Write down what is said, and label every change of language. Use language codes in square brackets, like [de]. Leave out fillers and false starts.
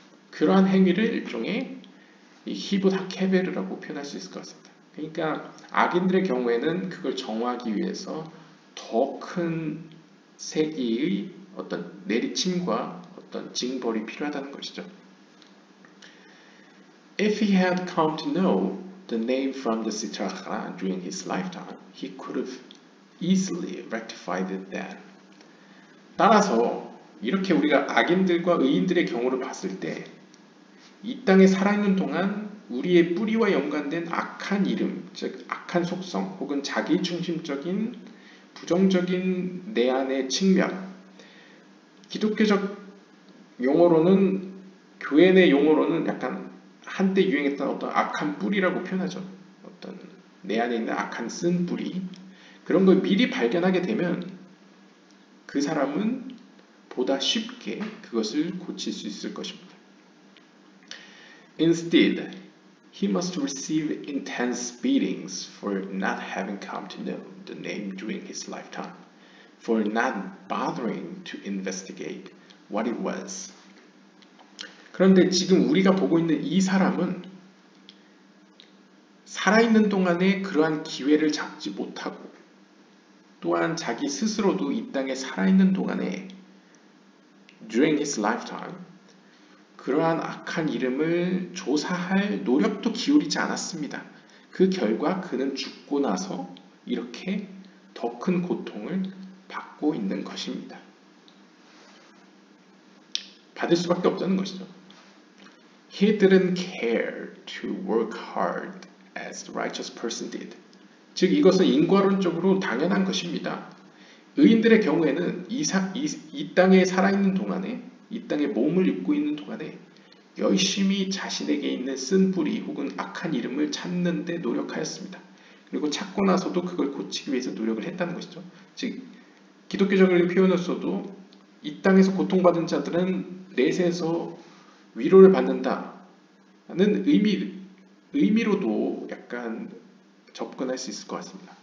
[ko] 그러한 행위를 일종의 이 Hibut HaKever라고 표현할 수 있을 것 같습니다. 그러니까 악인들의 경우에는 그걸 정화하기 위해서 더 큰 세기의 어떤 내리침과 어떤 징벌이 필요하다는 것이죠. [en] If he had come to know the name from the Sitra during his lifetime, he could have easily rectified it then. [ko] 따라서 이렇게 우리가 악인들과 의인들의 경우를 봤을 때 이 땅에 살아있는 동안 우리의 뿌리와 연관된 악한 이름, 즉 악한 속성 혹은 자기중심적인 부정적인 내 안의 측면, 기독교적 용어로는, 교회 내 용어로는 약간 한때 유행했던 어떤 악한 뿌리라고 표현하죠. 어떤 내 안에 있는 악한 쓴 뿌리, 그런 걸 미리 발견하게 되면 그 사람은 보다 쉽게 그것을 고칠 수 있을 것입니다. [en] Instead, he must receive intense beatings for not having come to know the name during his lifetime, for not bothering to investigate what it was. [ko] 그런데 지금 우리가 보고 있는 이 사람은 살아있는 동안에 그러한 기회를 잡지 못하고 또한 자기 스스로도 이 땅에 살아있는 동안에 [en] during his lifetime [ko] 그러한 악한 이름을 조사할 노력도 기울이지 않았습니다. 그 결과 그는 죽고 나서 이렇게 더 큰 고통을 받고 있는 것입니다. 받을 수밖에 없다는 것이죠. [en] He didn't care to work hard as the righteous person did. [ko] 즉 이것은 인과론적으로 당연한 것입니다. 의인들의 경우에는 이 땅에 살아있는 동안에, 이 땅에 몸을 입고 있는 동안에 열심히 자신에게 있는 쓴 뿌리 혹은 악한 이름을 찾는 데 노력하였습니다. 그리고 찾고 나서도 그걸 고치기 위해서 노력을 했다는 것이죠. 즉 기독교적인 표현으로서도 이 땅에서 고통받은 자들은 내세에서 위로를 받는다는 의미로도 약간 접근할 수 있을 것 같습니다.